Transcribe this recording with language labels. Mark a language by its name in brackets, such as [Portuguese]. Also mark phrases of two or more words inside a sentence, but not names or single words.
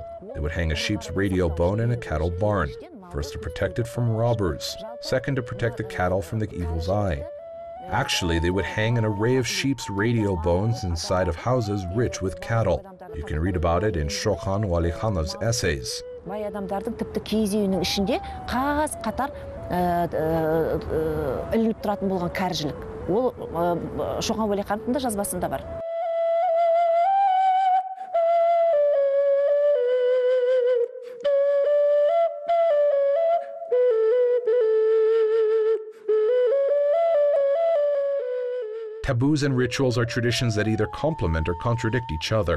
[English] They would hang a sheep's radio bone in a cattle barn, first to protect it from robbers, second to protect the cattle from the evil's eye. Actually, they would hang an array of sheep's radio bones inside of houses rich with cattle. You can read about it in Shokhan Walikhanov's essays. [Kazakh] Бай адамдардың тіпті киіз үйінің ішінде қағаз қатар ілініп тұратын болған кәржілік. Ол Шоқан Уәлихановтың да жазбасында бар. [English] Taboos and rituals are traditions that either complement or contradict each other.